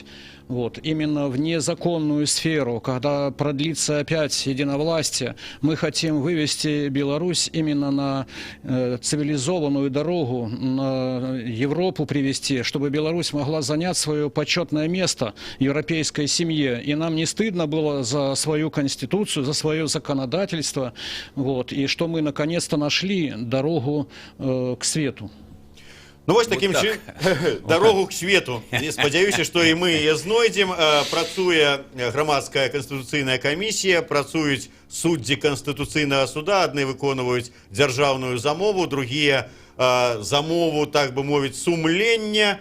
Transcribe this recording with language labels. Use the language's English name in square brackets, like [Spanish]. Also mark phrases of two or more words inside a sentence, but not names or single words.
[Russian] Вот, именно в незаконную сферу, когда продлится опять единовластие, мы хотим вывести Беларусь именно на цивилизованную дорогу, на Европу привести, чтобы Беларусь могла занять свое почетное место в европейской семье. И нам не стыдно было за свою конституцию, за свое законодательство, вот, и что мы наконец-то нашли дорогу к свету. [Belarusian] Ну, вось таким вот чынам дарогу к свету. Спадзяюся, што і мы яе знойдзем. Працуе грамадская канстытуцыйная камісія, працуюць суддзі канстытуцыйнага суда, адны выконваюць дзяржаўную замову, другія замову, так бы мовіць, сумлення.